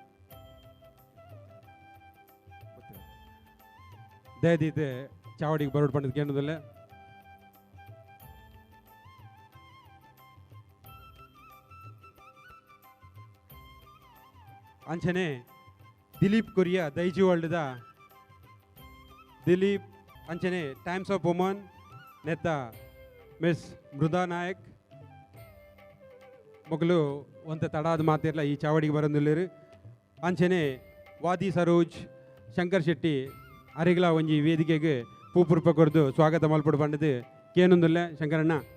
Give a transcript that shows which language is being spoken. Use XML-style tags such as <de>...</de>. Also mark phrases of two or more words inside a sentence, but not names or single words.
<tcy>ದಯದಿದೆ ಚಾವಡಿಗೆ ಬರೋಡ್ ಪಂಡದ ಕೇಳೋದಿಲ್ಲ ಅಂಚನೆ ದಿಲೀಪ್ ಕೊರಿಯಾ ದೈಜಿ ವರ್ಲ್ಡ್ ದ ದಿಲೀಪ್ ಅಂಚನೆ ಟೈಮ್ಸ್ ಆಫ್ ವುಮನ್ ನೆತ್ತ ಮಿಸ್ ಮೃದಾ ನಾಯಕ್ ಮೊಗಲು ಒಂತ ತಡಾದ ಮಾತಿರಲ್ಲ ಈ ಚಾವಡಿಗೆ ಬರೋದಿಲ್ಲರು ಅಂಚನೆ ವಾದಿ ಸರೋಜ್ ಶಂಕರ್ ಶೆಟ್ಟಿ ಅರಿಗ್ಲ ಒಂಜಿ ವೇದಿಕೆಗೆ ಪೂಪುರ್ಪ ಕೊರ್ದು ಸ್ವಾಗತ ಮಲ್ಪಡು ಪಂಡದು ಕೇನೊಂದುಲ್ಲ ಶಂಕರಣ್ಣ</tcy>